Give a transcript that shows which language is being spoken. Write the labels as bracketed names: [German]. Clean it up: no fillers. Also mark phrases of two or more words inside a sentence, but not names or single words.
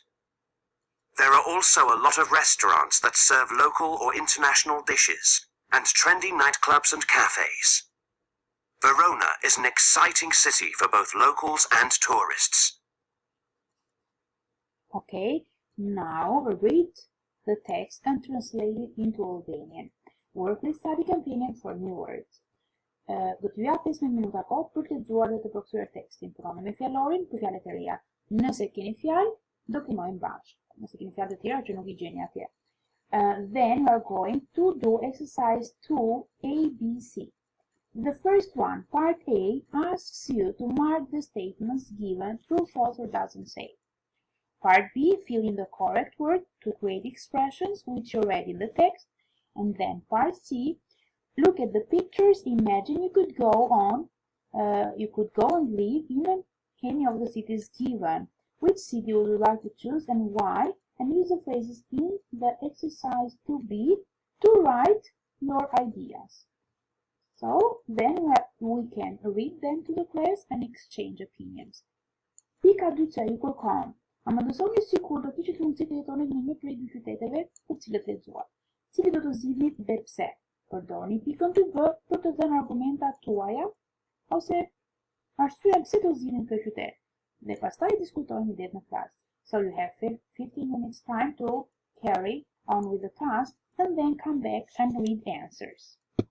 [English] There are also a lot of restaurants that serve local or international dishes, and trendy nightclubs and cafes. Verona is an exciting city for both locals and tourists. Okay, now read the text and translate it into Albanian. Work with study companion for new words. [Albanian] Do t'ju jap 15 minuta kohë për të lexuar dhe të përkthyer tekstin. Punoni me fjalorin për fjalët e reja. Nëse keni fjalë, do punojmë bashkë. Nëse keni fjalë të tjera që nuk I gjeni atje. [English] Then we are going to do exercise 2 ABC. The first one, part A, asks you to mark the statements given true, false, or doesn't say. Part B, fill in the correct word to create expressions which you read in the text. And then part C, look at the pictures, imagine you could go and live in any of the cities given. Which city would you like to choose and why? And use the phrases in the exercise 2B to write your ideas. So then we can read them to the class and exchange opinions. [Albanian] Pika 2C ju kërkon. A më mësoni sikur do kishit mundësi të jetoni në një prej dy qyteteve për cilët lexuar. Cili do të zgjidhni dhe pse? Përdorni pikën 2B për të dhënë argumentat tuaja ose arsyeën pse do zgjidhni këtë qytet. Dhe pastaj diskutojni deri në klasë. [English] So you have 15 minutes time to carry on with the task and then come back and read answers.